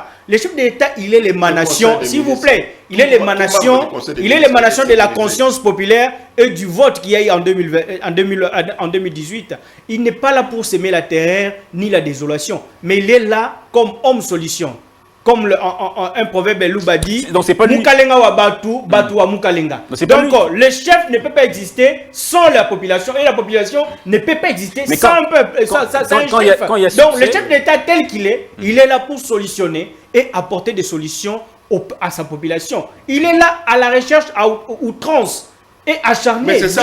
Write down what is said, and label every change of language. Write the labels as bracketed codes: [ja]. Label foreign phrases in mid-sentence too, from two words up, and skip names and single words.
[fr] Le chef d'État, il est l'émanation, s'il vous plaît, il est l'émanation de la conscience populaire et du vote qu'il y a eu en 2018. Il n'est pas là pour semer la terreur ni la désolation, mais il est là comme homme solution. Comme un proverbe Louba dit, [lua] Mukalenga wa batu, batu wa Mukalenga. [fr] Donc le chef ne peut pas exister sans la population et la population ne peut pas exister sans un peuple. Donc le chef d'État tel qu'il est, il est là pour solutionner et apporter des solutions à sa population. Il est là à la recherche à outrance et acharné du